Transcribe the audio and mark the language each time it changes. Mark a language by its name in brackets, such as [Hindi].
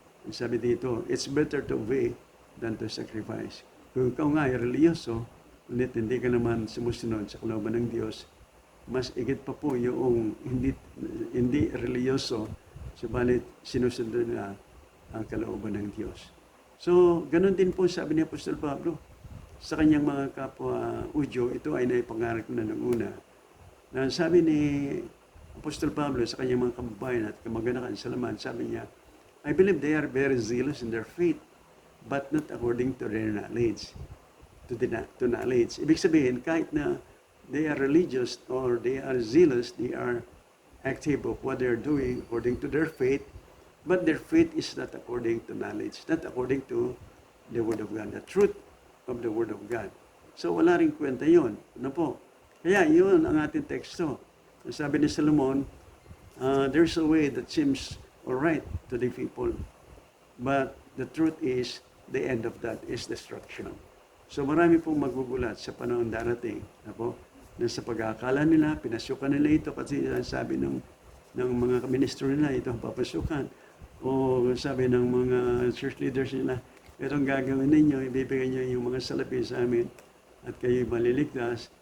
[Filipino] Sabi dito, [English] it's better to obey than to sacrifice. [Filipino] Kung ikaw nga ay reliyoso, ngunit hindi ka naman sumusunod sa kalooban ng Diyos, mas igit pa po yung hindi reliyoso, subalit sinusunod na ang kalooban ng Diyos. So, ganun din po sabi ni Apostol Pablo sa kanyang mga kapwa Udyo, ito ay naipangarap na ng una. Na sabi ni Apostol Pablo sa kanyang mga kababayan at kamag-anakan sa laman, sabi niya, [English] I believe they are very zealous in their faith, but not according to their knowledge. To knowledge. [Filipino] Ibig sabihin, kahit na [English] they are religious or they are zealous, they are active of what they are doing according to their faith, but their faith is not according to knowledge, not according to the Word of God, the truth of the Word of God. [Filipino] So wala rin kwenta yun. Kaya yun ang ating teksto. Sabi ni Solomon, [English] there's a way that seems alright to the people, but the truth is, the end of that is destruction. [Filipino] So marami pong magugulat sa panahon darating, na sa pag-aakala nila, pinasukan nila ito kasi sabi ng mga ministro nila, ito ang papasukan. O sabi ng mga church leaders nila, itong gagawin ninyo, ibibigay nyo yung mga salapi sa amin at kayo maliligtas.